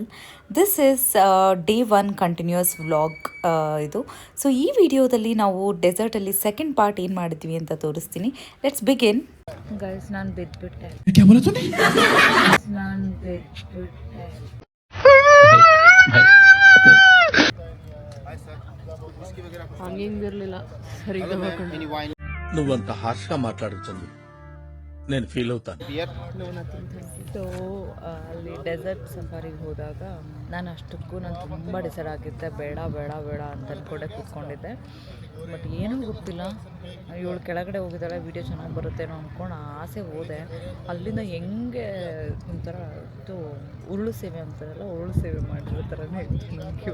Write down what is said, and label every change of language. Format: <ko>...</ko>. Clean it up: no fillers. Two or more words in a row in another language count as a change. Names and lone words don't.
<en>This is day 1 continuous vlog ಇದು.</en> <kn>ಸೊ ಈ ವಿಡಿಯೋದಲ್ಲಿ ನಾವು ಡೆಸರ್ಟಲ್ಲಿ</kn> <en>second part</en> <kn>ಏನು ಮಾಡಿದ್ವಿ ಅಂತ ತೋರಿಸ್ತೀನಿ.</kn> <en>Let's begin.</en> <kn>ಗೈಸ್, ನಾನು ಬಿದ್ದುಬಿಟ್ಟೆ. ಹಂಗಿರಲಿಲ್ಲ ಸರಿ.</kn> <te>నువ్వంత హార్ష్గా మాట్లాడకు చందు, నేను ఫీల్ అవుతాను.</te> <kn>ಸೊ ಅಲ್ಲಿ</kn> <en>desert safariಗೆ</en> <kn>ಹೋದಾಗ ನಾನು ಅಷ್ಟಕ್ಕೂ ತುಂಬ ಡಿಸೈಡ್ ಆಗಿದ್ದೆ, ಬೇಡ ಬೇಡ ಬೇಡ ಅಂತ ಅಂದ್ಕೊಂಡೆ ಕೂತ್ಕೊಂಡಿದ್ದೆ. ಬಟ್ ಏನೂ ಗೊತ್ತಿಲ್ಲ, ಇವಳು ಕೆಳಗಡೆ ಹೋಗಿದ್ದಾಳೆ, ವೀಡಿಯೋ ಚೆನ್ನಾಗಿ ಬರುತ್ತೇನೋ ಅಂದ್ಕೊಂಡು ಆಸೆ ಹೋದೆ. ಅಲ್ಲಿಂದ ಹೆಂಗೆ ಒಂಥರ ಇದು ಉರುಳು ಸೇವೆ ಅಂತಾರಲ್ಲ, ಉರುಳು ಸೇವೆ ಮಾಡಿರೋ ಥರನೇ ಇತ್ತು ನನಗೆ.</kn>